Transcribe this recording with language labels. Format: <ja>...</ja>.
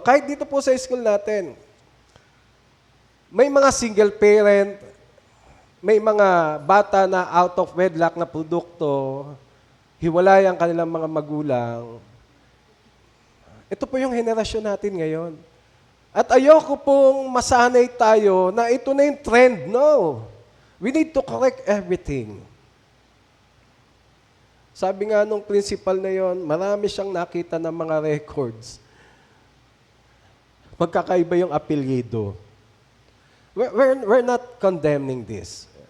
<tl>Kahit dito po sa school natin, may mga single parent, may mga bata na</tl> <en>out of wedlock</en> <tl>na produkto, hiwalay ang kanilang mga magulang. Ito po yung henerasyon natin ngayon. At ayoko pong masanay tayo na ito na yung trend. No.</tl> <en>We need to correct everything.</en> <tl>Sabi nga nung principal na yon, marami siyang nakita ng mga records. Magkakaiba yung apelyido.</tl> <en>We're not condemning this.</en>